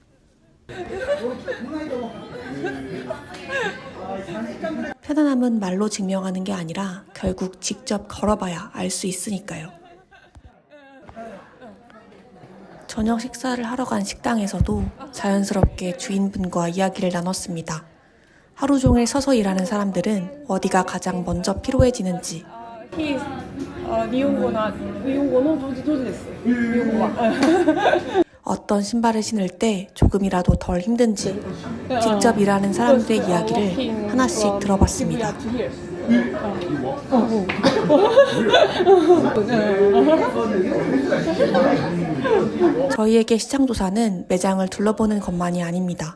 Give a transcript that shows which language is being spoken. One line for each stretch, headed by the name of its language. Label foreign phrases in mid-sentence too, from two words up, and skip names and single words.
Korean: 편안함은 말로 증명하는 게 아니라 결국 직접 걸어봐야 알 수 있으니까요. 저녁 식사를 하러 간 식당에서도 자연스럽게 주인분과 이야기를 나눴습니다. 하루 종일 서서 일하는 사람들은 어디가 가장 먼저 피로해지는지, 日本語の同時です日本語は 어떤 신발을 신을 때 조금이라도 덜 힘든지 직접 일하는 사람들의 이야기를 하나씩 들어봤습니다. 저희에게 시장조사는 매장을 둘러보는 것만이 아닙니다.